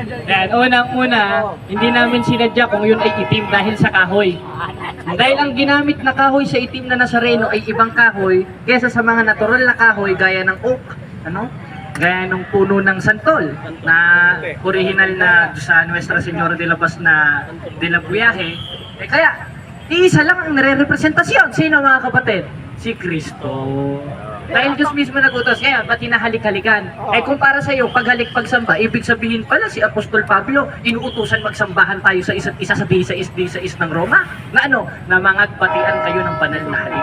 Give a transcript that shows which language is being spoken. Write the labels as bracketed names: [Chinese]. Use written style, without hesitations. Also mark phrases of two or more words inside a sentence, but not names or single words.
[Filipino] Yan, unang-una, hindi namin sinadya kung yun ay itim dahil sa kahoy. Dahil ang ginamit na kahoy sa itim na Nazareno ay ibang kahoy kaysa sa mga natural na kahoy gaya ng oak, gaya ng puno ng santol na original na sa Nuestra Señora de la Paz na de la Buyahe. Kaya, iisa lang ang nare-representasyon. Sino mga kapatid? Si Kristo. Dahil Diyos mismo nagutos, kaya ba't hinahalik-halikan? Kung para sa iyo, paghalik pagsamba, ibig sabihin pala si Apostol Pablo, inuutusan magsambahan tayo sa isa't isa sa DSIS ng Roma, na na mangagpatian kayo ng banal na halik.